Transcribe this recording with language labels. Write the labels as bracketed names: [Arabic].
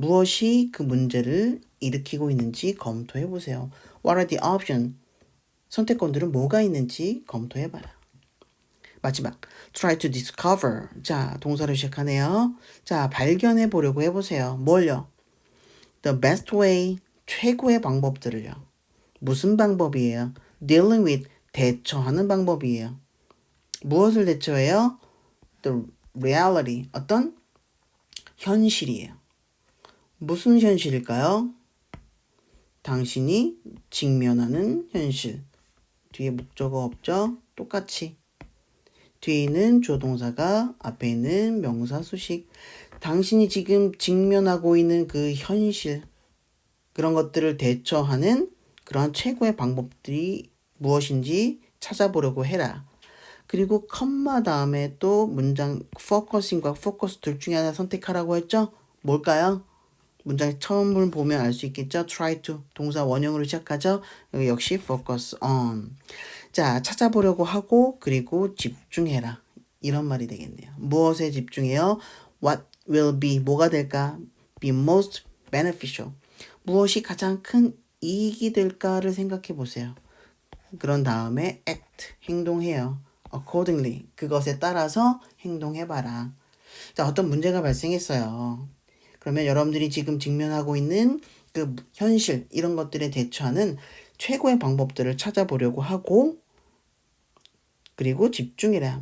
[Korean] 무엇이 그 문제를 일으키고 있는지 검토해보세요. [English] What are the options? [Korean] 선택권들은 뭐가 있는지 검토해봐라. 마지막, [English] try to discover. [Korean] 자, 동사로 시작하네요. 자, 발견해 보려고 해보세요. 뭘요? [English] The best way, [Korean] 최고의 방법들을요. 무슨 방법이에요? [English] Dealing with, [Korean] 대처하는 방법이에요. 무엇을 대처해요? [English] The reality, [Korean] 어떤 현실이에요. 무슨 현실일까요? 당신이 직면하는 현실. 뒤에 목적어 없죠? 똑같이. 뒤에 있는 조동사가 앞에 있는 명사 수식. 당신이 지금 직면하고 있는 그 현실, 그런 것들을 대처하는 그런 최고의 방법들이 무엇인지 찾아보려고 해라. 그리고 컴마 다음에 또 문장 포커싱과 포커스 둘 중에 하나 선택하라고 했죠? 뭘까요? 문장 처음을 보면 알 수 있겠죠? try to 동사 원형으로 시작하죠? 여기 역시 [English] focus on. [Korean] 자, 찾아보려고 하고 그리고 집중해라. 이런 말이 되겠네요. 무엇에 집중해요? [English] What will be [Korean] 뭐가 될까? [English] Be most beneficial. [Korean] 무엇이 가장 큰 이익이 될까를 생각해 보세요. 그런 다음에 act 행동해요. [English] accordingly [Korean] 그것에 따라서 행동해봐라. 자, 어떤 문제가 발생했어요. 그러면 여러분들이 지금 직면하고 있는 그 현실 이런 것들에 대처하는 최고의 방법들을 찾아보려고 하고 그리고 집중해라.